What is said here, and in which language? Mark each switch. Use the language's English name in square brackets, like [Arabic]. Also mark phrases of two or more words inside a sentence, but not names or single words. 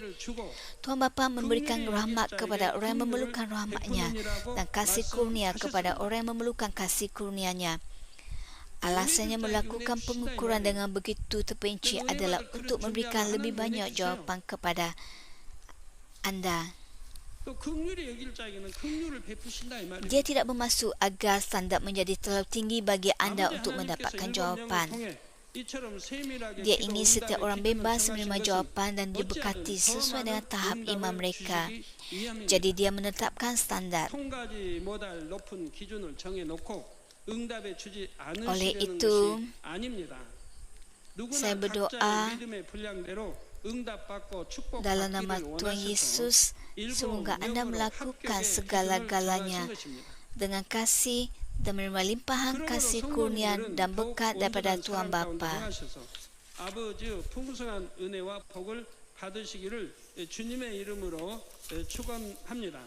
[Malay] Tuhan Bapa memberikan rahmat kepada orang yang memerlukan rahmatnya dan kasih kurnia kepada orang yang memerlukan kasih kurnianya. Alasannya melakukan pengukuran dengan begitu terperinci adalah untuk memberikan lebih banyak jawapan kepada anda. [Korean] 또 긍휼히 여길 자에게는 긍휼을 베푸신다 이 말이에요. [Malay] Dia tidak bermaksud agar standar menjadi terlalu tinggi bagi anda untuk mendapatkan jawapan. Dia ingin setiap orang bebas menerima jawapan dan diberkati sesuai dengan tahap iman mereka. Jadi dia menetapkan standar. Oleh itu, saya berdoa dalam nama Tuhan Yesus, semoga anda melakukan segala-galanya dengan kasih dan menerima limpahan kasih kurnia dan berkat daripada Tuhan Bapa. [Korean] 아버지의 풍성한 은혜와 복을 받으시기를 주님의 이름으로 축원합니다.